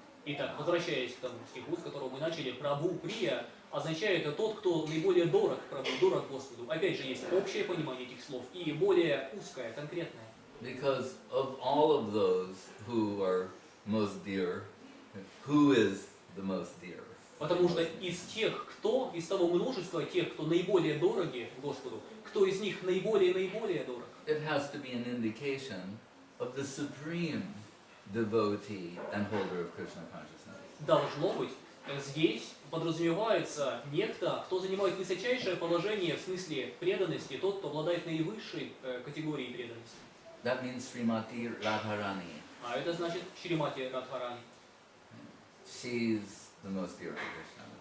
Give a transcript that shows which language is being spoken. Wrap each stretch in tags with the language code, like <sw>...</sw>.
<ru>Итак, возвращаясь к тому стиху, с которого мы начали, Прабху Прия означает тот, кто наиболее дорог Прабху, дорог Господу. Опять же, есть общее понимание этих слов и более узкое, конкретное.</ru> <en>Because of all of those who are most dear, who is the most dear?</en> <ru>Потому что из того множества тех, кто наиболее дороги Господу, кто из них наиболее дорог?</ru> <en>It has to be an indication of the supreme devotee and holder of Krishna consciousness.</en> <ru>Должно быть, здесь подразумевается некто, кто занимает высочайшее положение в смысле преданности, тот, кто обладает наивысшей категорией преданности.</ru> <en>That means Srimati Radharani.</en> <ru>А это значит Шримати Радхарани.</ru> <en>She's the most dear to Krishna.</en>